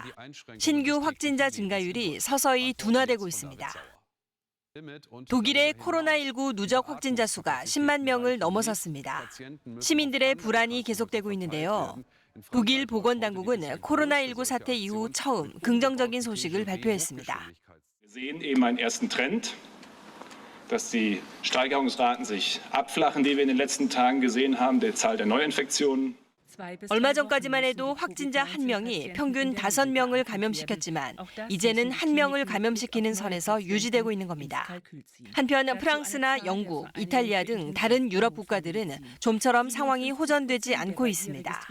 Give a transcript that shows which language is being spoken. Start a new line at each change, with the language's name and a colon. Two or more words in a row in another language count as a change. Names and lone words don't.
Korean: 신규 확진자 증가율이 서서히 둔화되고 있습니다. 독일의 코로나19 누적 확진자 수가 10만 명을 넘어섰습니다. 시민들의 불안이 계속되고 있는데요. 독일 보건당국은 코로나19 사태 이후 처음 긍정적인 소식을 발표했습니다.
German: dass die Steigerungsraten sich abflachen, die wir in den letzten Tagen gesehen haben, der Zahl der Neuinfektionen.
Korean: 얼마 전까지만 해도 확진자 1명이 평균 5명을 감염시켰지만 이제는 1명을 감염시키는 선에서 유지되고 있는 겁니다. 한편 프랑스나 영국, 이탈리아 등 다른 유럽 국가들은 좀처럼 상황이 호전되지 않고 있습니다.